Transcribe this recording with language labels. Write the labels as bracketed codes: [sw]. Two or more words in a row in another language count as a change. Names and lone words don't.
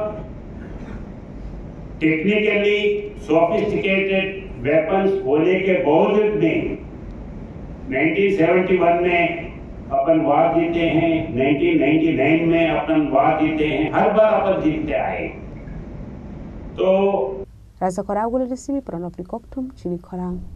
[en] technically sophisticated weapons [hi] होने के बावजूद में 1971 में अपन वार जीते हैं, 1999 में अपन वार जीते हैं, हर बार अपन जीतते आए। तो [trp] Rasa Khorang gula resimi pranop ni koktum Chini Khorang.